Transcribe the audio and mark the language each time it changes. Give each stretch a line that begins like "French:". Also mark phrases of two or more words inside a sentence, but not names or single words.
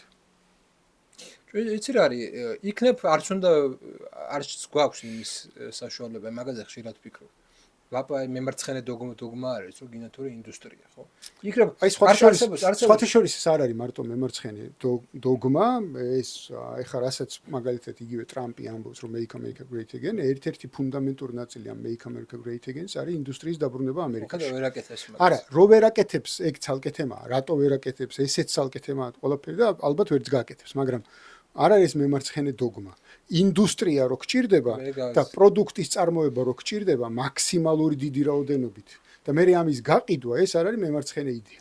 Georgian: იცი რა არის, იქნებ არც გვაქვს იმის საშუალება, მაგაზე ხშირად ვფიქრობ. ლაპა მემარცხენე დოგმა არის, რომ გინათური ინდუსტრია, ხო? იქნებ აი სხვათა შორის ეს არ არის მარტო მემარცხენე დოგმა, ეს ეხლა რასაც მაგალითად იგივე ტრამპი ამბობს, რომ
English: make America great again,
Georgian: ერთ-ერთი ფუნდამენტური ნაწილი ამ
English: make America great again-
Georgian: ს არის ინდუსტრიის დაბრუნება ამერიკაში. ხო, ვერ აკეთებს მაგას. არა, რო ვერ აკეთებს, ეგ ცალკე თემაა, რატო ვერ აკეთებს, ესეც ცალკე თემაა ყველაფერი და ალბათ ვერც გააკეთებს, მაგრამ არ არის მემარცხენე დოგმა. ინდუსტრია რო გჭირდება და პროდუქტის წარმოება რო გჭირდება მაქსიმალური დიდი რაოდენობით და მე ამის გაყიდვა ეს არ არის მემარცხენე იდეა.